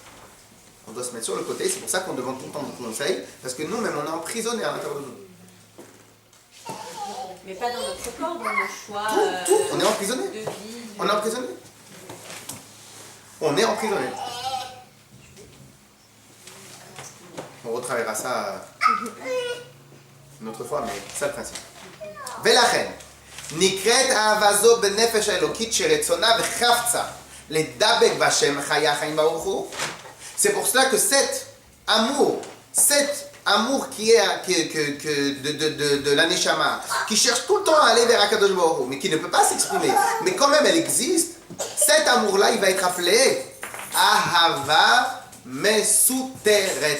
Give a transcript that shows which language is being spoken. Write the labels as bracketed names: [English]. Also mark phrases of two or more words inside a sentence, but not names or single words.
[French] On doit se mettre sur le côté, c'est pour ça qu'on demande tout le temps de conseils, parce que nous-mêmes, on est emprisonnés à l'intérieur de nous. Mais pas dans notre corps, dans nos choix. Tout, on est emprisonné. De vie. On est emprisonné. On est emprisonné. On retravaillera ça une autre fois, mais c'est le principe. Velachen. [Hebrew] נקראת אהבה זו בנפש האלוקית שרצונה וחפצה לדבק בהשם חיי החיים ברוך הוא. [French] C'est pour cela que cet amour qui est de la Neshama, qui cherche tout le temps à aller vers [Hebrew] הקדוש ברוך הוא, [French] mais qui ne peut pas s'exprimer, mais quand même elle existe, cet amour-là, il va être appelé [Hebrew] אהבה מסותרת.